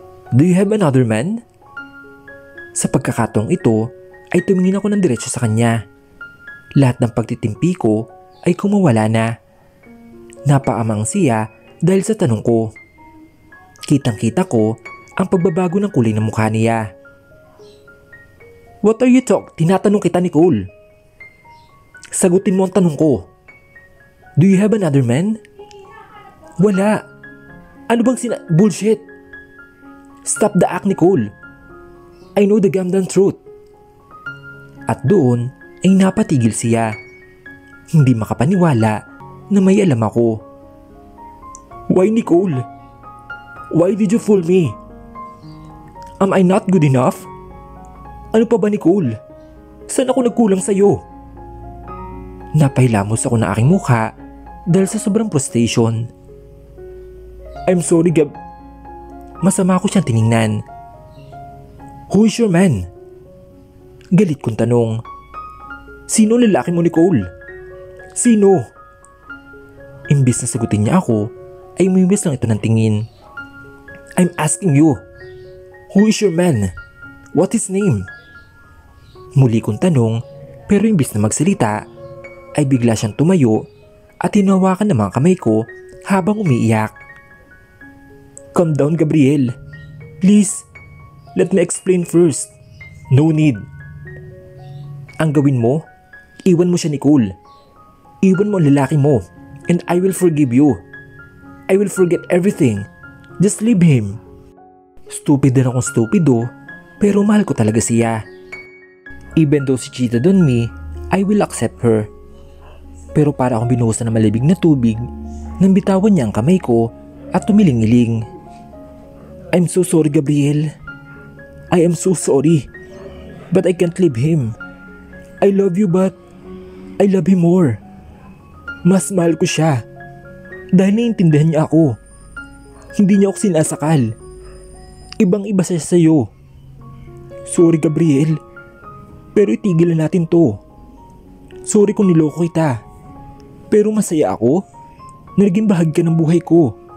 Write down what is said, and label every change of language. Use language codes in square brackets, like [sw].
[en] Do you have another man? [tl] Sa pagkakataong ito ay tumingin ako ng diretso sa kanya. Lahat ng pagtitimpi ko ay kumawala na. Napaamang siya dahil sa tanong ko. Kitang-kita ko ang pagbabago ng kulay ng mukha niya. [en] What are you [tl] Tinatanong kita, [en] Nicole. [tl] Sagutin mo ang tanong ko. [en] Do you have another man? [tl] Wala. Ano bang [en] bullshit? Stop the act, Nicole. I know the goddamn truth. [tl] At doon ay napatigil siya. Hindi makapaniwala na may alam ako. [en] Why, Nicole? Why did you fool me? Am I not good enough? [tl] Ano pa ba, [en] Nicole? [tl] Saan ako nagkulang sa'yo? Napahilamos ako ng aking mukha dahil sa sobrang frustration. [en] I'm sorry, [tl] Gab. Masama ako siyang tiningnan. [en] Who is your man? [tl] Galit kong tanong. Sino ang lalaki mo, Nicole? Sino? Imbis na sagutin niya ako, ay umiwas lang ito ng tingin. [en] I'm asking you, who is your man? What is his name? [tl] Muli kong tanong, pero imbis na magsalita, ay bigla siyang tumayo at hinawakan ng mga kamay ko habang umiiyak. [en] Calm down, Gabriel. Please, let me explain first. No need. [tl] Ang gawin mo, iwan mo siya, Nicole. Iwan mo ang lalaki mo, [en] and I will forgive you. I will forget everything. Just leave him. [tl] Stupid din akong stupido, pero mahal ko talaga siya. [en] Even though she cheated on me, I will accept her. [tl] Pero para akong binuhusan ng malibig na tubig, nang bitawan niya ang kamay ko at tumiling-iling. [en] I'm so sorry, Gabriel. I am so sorry. But I can't leave him. I love you, but I love him more. [tl] Mas mahal ko siya. Dahil naiintindihan niya ako. Hindi niya ako sinasakal. Ibang-iba siya sa'yo. Sorry, Gabriel. Pero itigil na natin to. Sorry kung niloko kita. Pero masaya ako na naging bahagi ka ng buhay ko.